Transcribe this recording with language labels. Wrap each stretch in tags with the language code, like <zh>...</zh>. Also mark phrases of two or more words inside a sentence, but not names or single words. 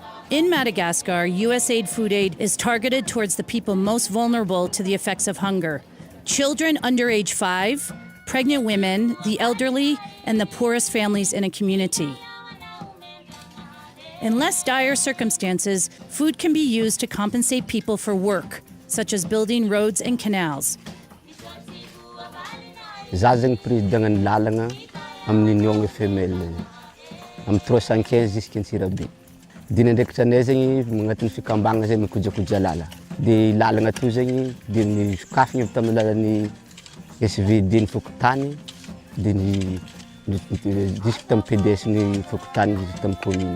<en>In Madagascar, USAID food aid is targeted towards the people most vulnerable to the effects of hunger: children under age 5, pregnant women, the elderly, and the poorest families in a community. In less dire circumstances, food can be used to compensate people for work, such as building roads and canals.</en> <mg>Zazang président ny lalagna amin'ny</mg> <fr>union femelle</fr> <mg>amin'ny 315 jusqu'à Tsirabe. Dina ndraikitranay zegny magnatin'ny fikambagna zay mikojakoja lala. Dia lalagna to zegny dia ny sokafigny tamin'ny lalan'ny SVD ny fokotany dia ny jusque tamin'ny PDS ny fokotany jusque tamin'ny commune.</mg>